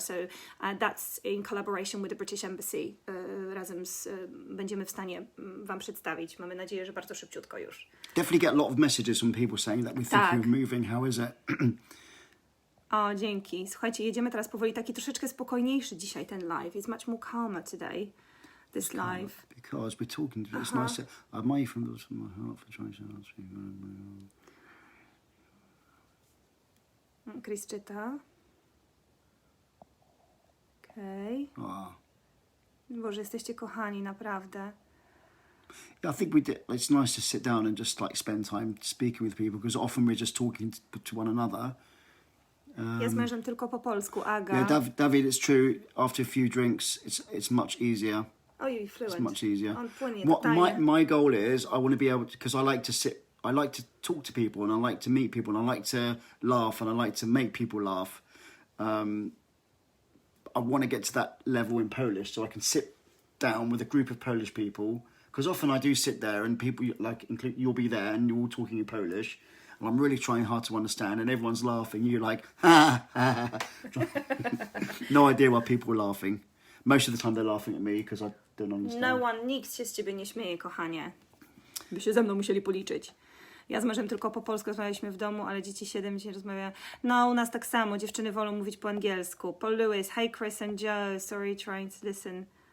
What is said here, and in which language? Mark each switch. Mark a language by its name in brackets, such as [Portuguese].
[English] So that's in collaboration with the British Embassy. [Polish] Razem będziemy w stanie wam przedstawić. Mamy nadzieję, że bardzo szybciutko już. [English] Definitely get a lot of messages from people saying that we're thinking of moving. How is it? [Polish] O, dzięki. Słuchajcie, jedziemy teraz powoli. Taki troszeczkę spokojniejszy dzisiaj ten live. [English] It's much more calmer today. This live. Because we're talking, it's nice to... I admire you from my heart for trying to answer you. [Polish] Chris czyta. Okej. Oh. Boże, jesteście kochani, naprawdę. [English] Yeah, I think we did. It's nice to sit down and just like spend time speaking with people because often we're just talking to one another. [Polish] Ja z mężem tylko po polsku, Aga. [English] Yeah, David, it's true. After a few drinks, it's much easier. [Polish] Ojej, fluent. [English] It's much easier. [Polish] On płynie [English] What [Polish] totalnie. [English] my goal is, I want to be able to, because I like to sit, I like to talk to people, and I like to meet people, and I like to laugh, and I like to make people laugh. I want to get to that level in Polish, so I can sit down with a group of Polish people. Because often I do sit there, and people like include you'll be there, and you're all talking in Polish, and I'm really trying hard to understand, and everyone's laughing. You're like, ha ha ha. No idea why people are laughing. Most of the time they're laughing at me because I don't understand. [Polish] Nikt się z ciebie nie śmieje, kochanie. By się ze mną musieli policzyć. Ja z mężem tylko po polsku rozmawialiśmy w domu, ale dzieci 7 dzisiaj rozmawiają. No, u nas tak samo. Dziewczyny wolą mówić po angielsku. [English] Paul Lewis, hey Chris and Joe, sorry trying to listen.